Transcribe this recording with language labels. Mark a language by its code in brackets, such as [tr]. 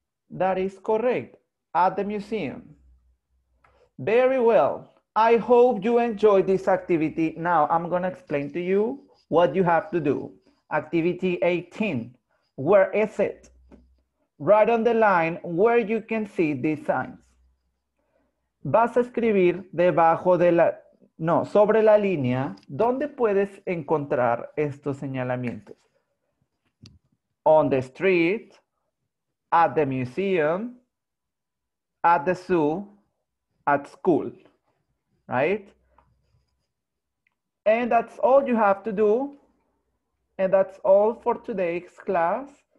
[en] That is correct, at the museum. Very well. I hope you enjoyed this activity. Now I'm gonna explain to you what you have to do. Activity 18, where is it? Write on the line where you can see these signs. [es] Vas a escribir debajo de la, no, sobre la línea, ¿dónde puedes encontrar estos señalamientos? [en] On the street, at the museum, at the zoo, at school, right? And that's all you have to do. And that's all for today's class.